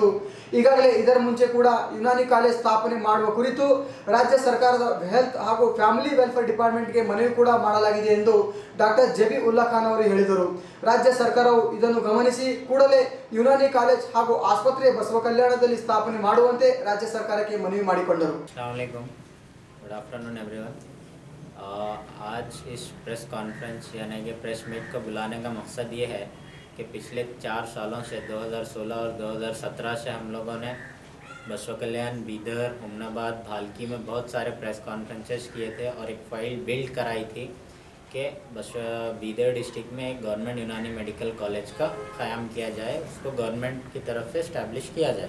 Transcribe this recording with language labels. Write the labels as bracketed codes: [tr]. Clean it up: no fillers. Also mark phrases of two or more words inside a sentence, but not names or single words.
[kn] ಈಗಾಗಲೇ ಇದರ ಮುಂಚೆ ಕೂಡ ಯುನಾನಿ ಕಾಲೇಜ್ ಸ್ಥಾಪನೆ ಮಾಡುವ ಕುರಿತು ರಾಜ್ಯ ಸರ್ಕಾರದ ಹೆಲ್ತ್ ಹಾಗೂ [en] family welfare departmentಗೆ [kn] ಮನವಿ ಕೂಡ ಮಾಡಲಾಗಿದೆ ಎಂದು ಡಾಕ್ಟರ್ ಜಬೀಉಲ್ಲಾ ಖಾನ್ ಅವರು ಹೇಳಿದರು. ರಾಜ್ಯ ಸರ್ಕಾರವು ಇದನ್ನು ಗಮನಿಸಿ ಕೂಡಲೇ ಯುನಾನಿ ಕಾಲೇಜ್ ಹಾಗೂ ಆಸ್ಪತ್ರೆ ಬಸವ ಕಲ್ಯಾಣದಲ್ಲಿ ಸ್ಥಾಪನೆ ಮಾಡುವಂತೆ ರಾಜ್ಯ ಸರ್ಕಾರಕ್ಕೆ ಮನವಿ ಮಾಡಿಕೊಂಡರು. [en] good afternoon everyone. [hi] आज इस [en] press conference [hi] यानी कि [en] press meet [hi] को बुलाने का मकसद ये है कि पिछले 4 सालों से 2016 और 2017 से हम लोगों ने बसव कल्याण, बीदर, उमनाबाद, भालकी में बहुत सारे [en] press conferences [hi] किए थे और एक [en] file build [hi] कराई थी कि बीदर डिस्ट्रिक्ट में एक [en] government Unani medical college [hi] का क़याम किया जाए, उसको गवर्नमेंट की तरफ से इस्टेब्लिश किया जाए.